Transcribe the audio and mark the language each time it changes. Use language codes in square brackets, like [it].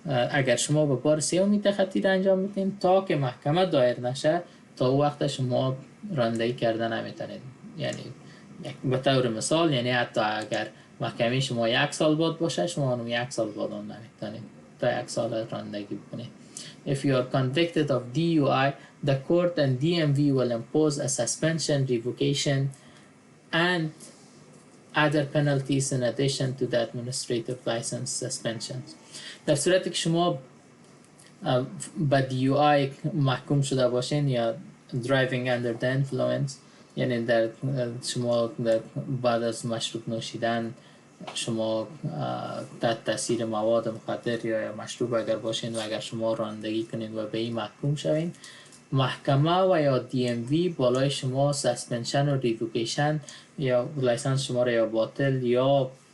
[fa] اگر شما به بار سومی تخطی انجام میدین تا که محکمه دایر نشه، تا او وقت شما رانندگی کرده نمیتونید. یعنی به طور مثال، یعنی حتی اگر محکمه شما 1 سال بعد باشه، شما اونم 1 سال بعد هم نمیتونید تا 1 سال رانندگی بکنید. [en] If you are convicted of DUI, the court and DMV will impose a suspension, revocation, and other penalties in addition to the administrative license suspensions. [fa] در صورتی که شما به DUI محکوم شده باشین یا [en] driving under the influence، [fa] یعنی در شما بعد از مشروب نوشیدن شما تحت تاثیر مواد مخدر یا مشروب اگر باشین و اگر شما رانندگی کنین و به این محکوم شوین، محکمه و یا DMV بالای شما سسپنشن و ریوکیشن یا لایسنس شما را یا باطل یا